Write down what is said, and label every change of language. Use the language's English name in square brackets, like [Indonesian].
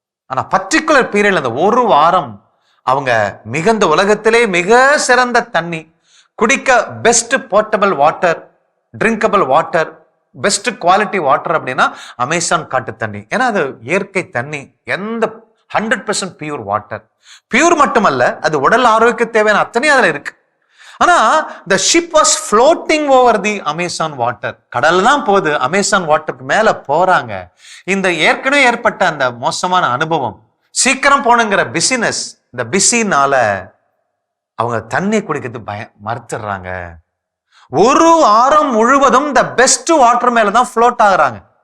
[Tamil] ஆனா பர்டிகுலர் பீரியட்ல அந்த ஒரு வாரம் அவங்க மிகுந்த உலகத்திலே மிக சிறந்த தண்ணி, குடிக்க best portable water, drinkable water, best quality water அப்படின்னா அமேசான் காட்டு தண்ணி. ஏன்னா அது இயற்கை தண்ணி, எந்த 100% பியூர் வாட்டர். பியூர் மட்டுமல்ல, அது உடல் ஆரோக்கிய தேவையான அத்தனை அதுல இருக்கு. ஆனா [English] the ship was floating over the Amazon water. [Tamil] கடல்ல தான் போகுது, அமேசான் வாட்டருக்கு மேல போறாங்க. இந்த ஏற்கனவே ஏற்பட்ட அந்த மோசமான அனுபவம், சீக்கிரம் போனுங்கிற பிசினஸ், இந்த பிஸினால அவங்க தண்ணி குடிக்கிறது மறுத்துடுறாங்க. ஒரு வாரம் முழுவதும் இந்த பெஸ்ட் வாட்டர் மேலதான் ஃப்ளோட் ஆகுறாங்க.